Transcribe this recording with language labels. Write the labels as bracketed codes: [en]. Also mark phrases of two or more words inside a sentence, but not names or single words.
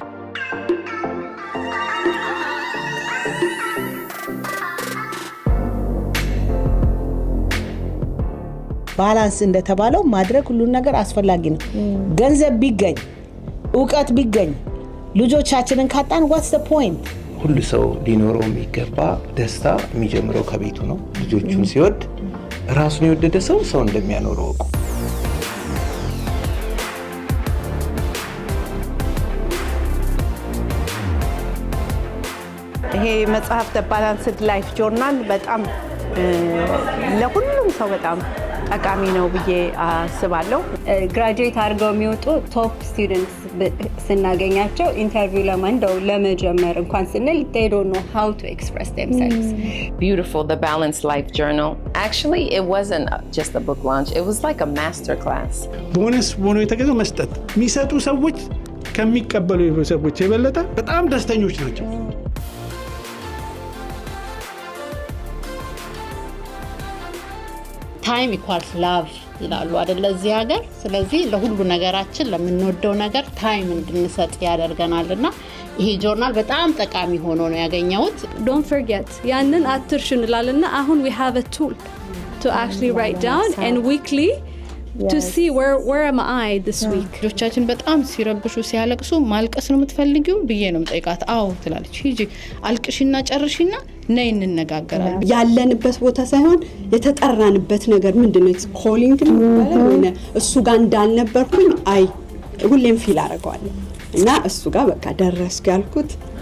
[am] ባላንስ እንደተባለው ማድረግ ሁሉ ነገር አስፈላጊ ነው ገንዘብ ቢገኝ ዕውቀት ቢገኝ ልጆቻችንን ካጣን [en] what's the point [am] ሁሉ ሰው ሊኖረው የሚገባ ደስታ የሚጀምረው ከቤቱ ነው ልጆቹን ሲወድ ራሱን የወደደ ሰው እንደሚያኖረው ይሄ መጽሐፍ The Balanced Life Journal በጣም ለሁሉም ሰው በጣም ጠቃሚ ነው ብዬ አስባለሁ ግራጁዌት አድርገው የሚወጡ [en] top students [am] ስናገኛቸው ኢንተርቪው ለመጀመር እንኳን ስንል [en] they don't know how to express themselves Beautiful The Balanced Life Journal actually it wasn't just a book launch it was like a master class [am] ቦነስ ሆኖ የተገኘው መስጠት የሚሰጡ ሰዎች ከሚቀበሉ ሰዎች የበለጠ በጣም ደስተኞች ናቸው [en] time equals love [am] ይላሉ አይደል እዚህ ሀገር ስለዚህ ለሁሉ ነገራችን ለምንወደው ነገር ታይም እንድንሰጥ ያደርገናልና ይሄ ጆርናል በጣም ጠቃሚ ሆኖ ነው ያገኘሁት [en] don't forget [am] ያንን አትርሹ እንላልና አሁን [en] we have a tool to actually write down and weekly to see where am I this week [am] ልጆቻችን በጣም ሲረብሹ ሲያለቅሱ ማልቀስ ነው የምትፈልጊው ብዬ ነው የምጠይቃት አዎ ትላለች ሂጂ አልቅሽና ጨርሽና ነይ እንነጋገራለን ያለንበት ቦታ ሳይሆን የተጠራንበት ነገር ምንድነው ኮሊንግ ነው እሱ ጋር እንዳልነበርኩኝ አይ ሁሌም ፊል አደርጋለሁ እና እሱ ጋር በቃ ደረስኩ ያልኩት